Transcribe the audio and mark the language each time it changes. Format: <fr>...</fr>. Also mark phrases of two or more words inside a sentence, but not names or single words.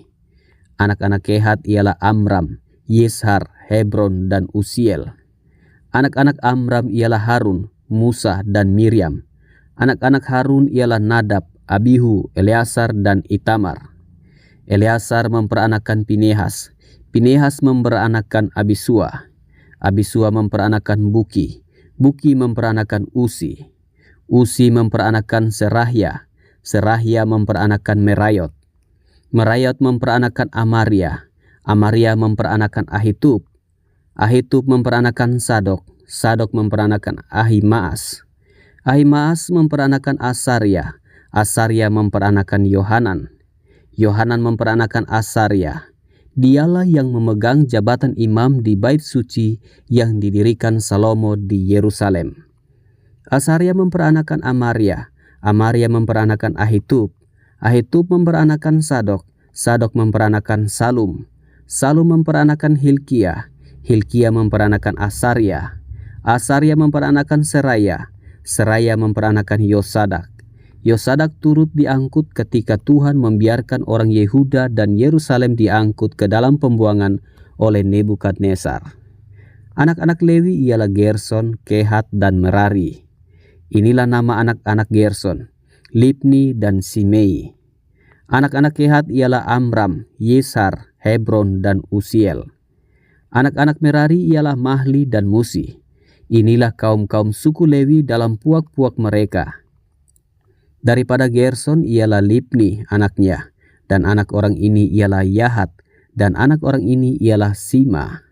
<id>Anak-anak Kehat ialah Amram, Yishar, Hebron, dan Usiel. Anak-anak Amram ialah Harun, Musa, dan Miriam. Anak-anak Harun ialah Nadab, Abihu, Eleazar, dan Itamar. Eleazar memperanakan Pinehas. Pinehas memperanakan Abisua. Abisua memperanakan Buki. Buki memperanakan Usi. Usi memperanakan Serahya. Serahya memperanakan Merayot. Merayot memperanakan Amaria. Amaria memperanakan Ahitub. Ahitub memperanakan Sadok. Sadok memperanakan Ahimaas. Ahimaas memperanakan Asaria. Asaria memperanakan Yohanan. Yohanan memperanakan Asaria. Dialah yang memegang jabatan imam di bait suci yang didirikan Salomo di Yerusalem. Asaria memperanakan Amaria. Amaria memperanakan Ahitub. Ahitub memperanakan Sadok. Sadok memperanakan Salum. Salum memperanakan Hilkiah. Hilkiah memperanakan Asaria. Asaria memperanakan Seraya. Seraya memperanakan Yosadak. Yosadak turut diangkut ketika Tuhan membiarkan orang Yehuda dan Yerusalem diangkut ke dalam pembuangan oleh Nebukadnezar. Anak-anak Lewi ialah Gerson, Kehat, dan Merari. Inilah nama anak-anak Gerson, Libni dan Simei. Anak-anak Kehat ialah Amram, Yishar, Hebron, dan Usiel. Anak-anak Merari ialah Mahli dan Musi. Inilah kaum-kaum suku Lewi dalam puak-puak mereka. Daripada Gerson ialah Libni anaknya, dan anak orang ini ialah Yahat, dan anak orang ini ialah Sima.</id>